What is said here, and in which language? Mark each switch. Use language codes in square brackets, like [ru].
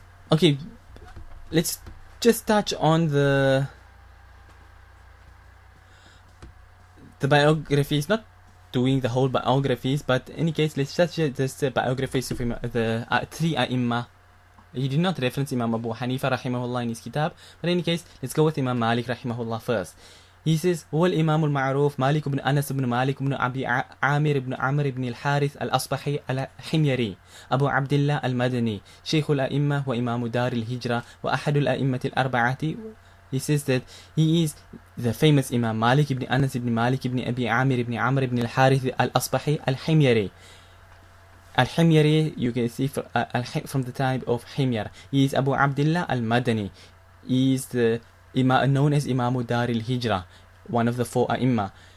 [en] Okay, let's just touch on the biographies, not doing the whole biographies, but in any case, let's touch just the biographies of the three A'immah. He did not reference Imam Abu Hanifa rahimahullah in his kitab, but in any ccase, let's go with Imam Malik rahimahullah first. He says, [ar] هو الإمام المعروف مالك بن أنس بن مالك بن أبي عامر بن عمرو بن الحارث الأصبحي الحميري أبو عبد الله المدني شيخ الأئمة وإمام دار الهجرة وأحد الأئمة الأربعة. [en] He says that he is the famous Imam Malik ibn Anas ibn Malik ibn Abi Amir ibn Amr ibn al-Harith al-Asbahi al-Himyari. Al-Himyari, you can see from the time of Himyar. He is Abu Abdullah al-Madani. He is the known as Imam Dar al-Hijrah, one of the four A'imma.